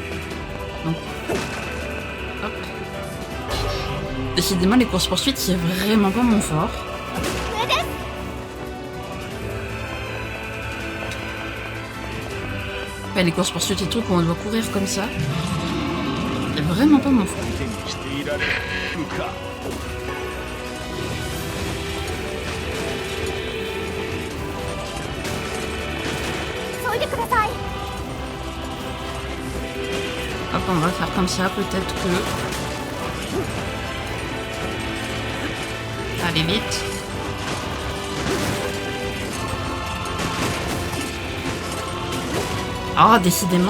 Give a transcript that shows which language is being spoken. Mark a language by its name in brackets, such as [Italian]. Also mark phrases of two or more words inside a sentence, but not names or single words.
[French] Donc. Hop. Décidément, les courses-poursuites, c'est vraiment pas mon fort. Ouais, les courses-poursuites et trucs où on doit courir comme ça. C'est vraiment pas mon fort. [Japanese] 相手にしていられるか。急いでください [French] Hop, on va faire comme ça, peut-être que... Allez, vite. Ah, décidément.